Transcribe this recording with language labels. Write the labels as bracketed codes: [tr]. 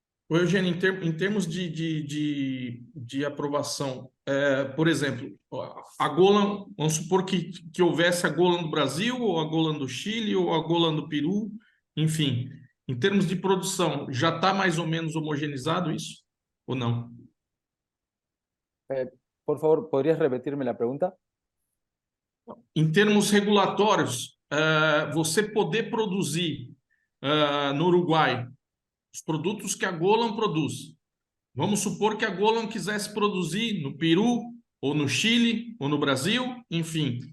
[pt] Eugênio, em termos de aprovação, por exemplo, a Golan, vamos supor que houvesse a Golan do Brasil, ou a Golan do Chile, ou a Golan do Peru, enfim, em termos de produção, já está mais ou menos homogeneizado isso, ou não? [es] Por favor, ¿podrías repetirme la pregunta? [pt] Em termos regulatórios, você poder produzir no Uruguai os produtos que a Golan produz. Vamos supor que a Golan quisesse produzir no Peru, ou no Chile, ou no Brasil, enfim.